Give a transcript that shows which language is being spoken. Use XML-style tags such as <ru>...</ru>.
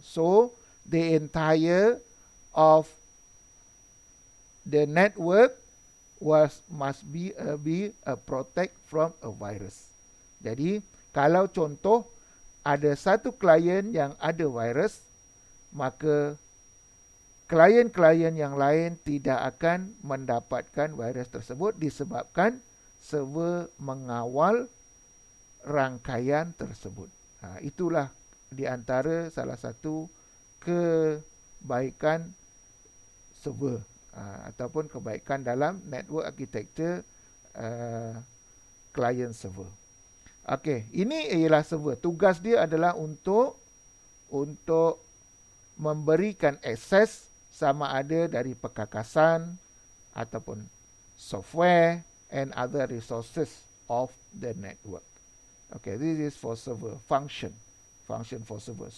<en>So the entire of the network must be protect from a virus.</en> <ms>Jadi kalau contoh ada satu klien yang ada virus, maka klien-klien yang lain tidak akan mendapatkan virus tersebut disebabkan server mengawal rangkaian tersebut. Itulah di antara salah satu kebaikan server ataupun kebaikan dalam network architecture client server. Okey, ini ialah server. Tugas dia adalah untuk memberikan akses sama ada dari perkakasan ataupun software</ms> <en>and other resources of the network. Okay, this is for server function for server.</en>